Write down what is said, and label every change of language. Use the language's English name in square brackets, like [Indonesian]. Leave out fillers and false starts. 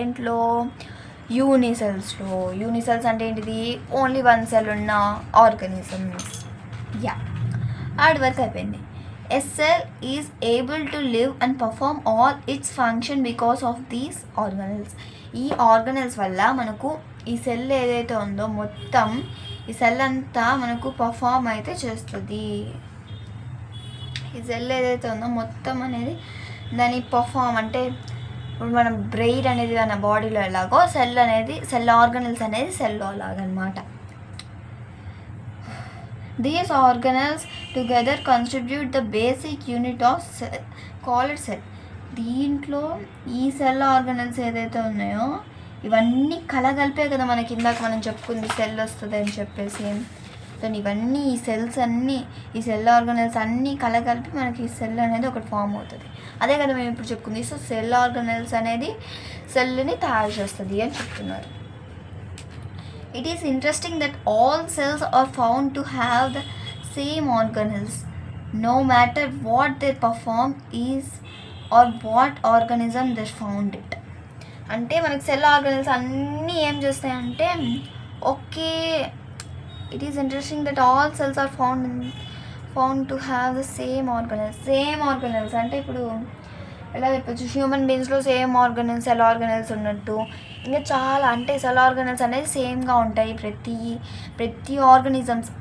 [Telugu] దేంట్లో యూనిసెల్స్ అంటే ఏంటిది, ఓన్లీ వన్ సెల్ ఉన్న ఆర్గానిజమ్స్. ఆడి వరకు అయిపోయింది. [English] A cell is able to live and perform all its function because of these organelles. [Telugu] ఈ ఆర్గానెల్స్ వల్ల మనకు ఈ సెల్ ఏదైతే ఉందో మొత్తం ఈ సెల్ అంతా మనకు పర్ఫామ్ అయితే చేస్తుంది. ఈ సెల్ ఏదైతే ఉందో మొత్తం అనేది దాని పర్ఫామ్ అంటే ఇప్పుడు మనం బ్రెయిన్ అనేది మన బాడీలో ఎలాగో సెల్ ఆర్గానెల్స్ అనేది సెల్లో అలాగనమాట. [English] These organelles together constitute the basic unit of cell, called cell. [Telugu] దీంట్లో ఈ సెల్ ఆర్గానెల్స్ ఏదైతే ఉన్నాయో ఇవన్నీ కలగలిపే కదా మనకి ఇందాక మనం చెప్పుకుంది సెల్ వస్తుంది అని చెప్పేసి. సో ఇవన్నీ ఈ సెల్ ఆర్గానెల్స్ అన్నీ కలగలిపి మనకి ఈ సెల్ అనేది ఒకటి ఫామ్ అవుతుంది. అదే కదా మేము ఇప్పుడు చెప్పుకుంది. సో సెల్ ఆర్గానెల్స్ అనేది సెల్ని తయారు చేస్తుంది అని చెప్తున్నారు. [English] It is interesting that all cells are found to have the same organelles, no matter what their perform is or what organism they found it. [Telugu] అంటే మనకి సెల్ ఆర్గానెల్స్ అన్నీ ఏం చేస్తాయంటే okay. [English] it is interesting that all cells are found to have the same organelles [Telugu] అంటే ఇప్పుడు ఎలా చెప్పచ్చు, human బీయింగ్స్లో same cell organelles ఉన్నట్టు ఇంకా చాలా అంటే సెల్ ఆర్గానెల్స్ అనేది సేమ్గా ఉంటాయి ప్రతి ఆర్గానిజమ్స్.